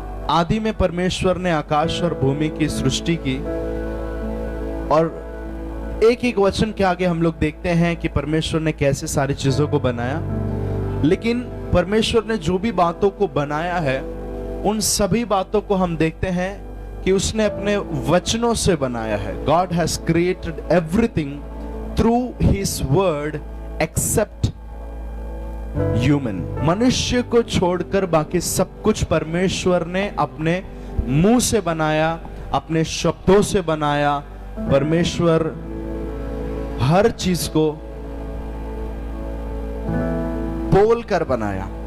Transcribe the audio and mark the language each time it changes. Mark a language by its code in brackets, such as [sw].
[hi] आदि में परमेश्वर ने आकाश और भूमि की सृष्टि की, और एक एक वचन के आगे हम लोग देखते हैं कि परमेश्वर ने कैसे सारी चीजों को बनाया। लेकिन परमेश्वर ने जो भी बातों को बनाया है, उन सभी बातों को हम देखते हैं कि उसने अपने वचनों से बनाया है। [en] God has created everything through His word except human। [hi] मनुष्य को छोड़कर बाकी सब कुछ परमेश्वर ने अपने मुंह से बनाया, अपने शब्दों से बनाया। परमेश्वर हर चीज को बोल कर बनाया।